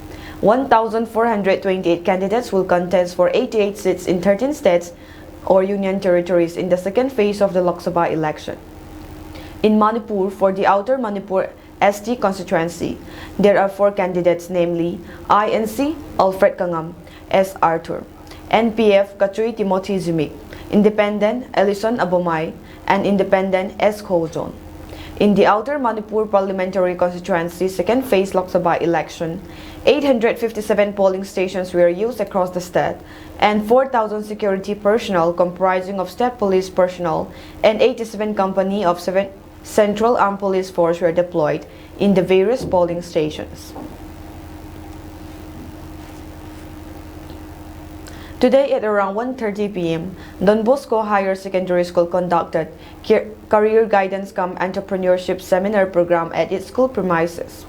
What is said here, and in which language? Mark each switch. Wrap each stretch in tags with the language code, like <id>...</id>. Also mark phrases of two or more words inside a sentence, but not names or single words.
<en>1,428 candidates will contest for 88 seats in 13 states or union territories in the second phase of the Lok Sabha election. In Manipur, for the Outer Manipur ST constituency, there are 4 candidates, namely INC Alfred Kangam S. Arthur, NPF Kachui Timothy Zimik, Independent Ellison Abomai, and Independent S. Khozon. In the Outer Manipur Parliamentary Constituency second phase Lok Sabha election, 857 polling stations were used across the state, and 4,000 security personnel comprising of state police personnel and 87 company of 7 Central Armed Police Force were deployed in the various polling stations. Today at around 1:30 p.m., Don Bosco Higher Secondary School conducted Career Guidance Cum Entrepreneurship Seminar program at its school premises.</en>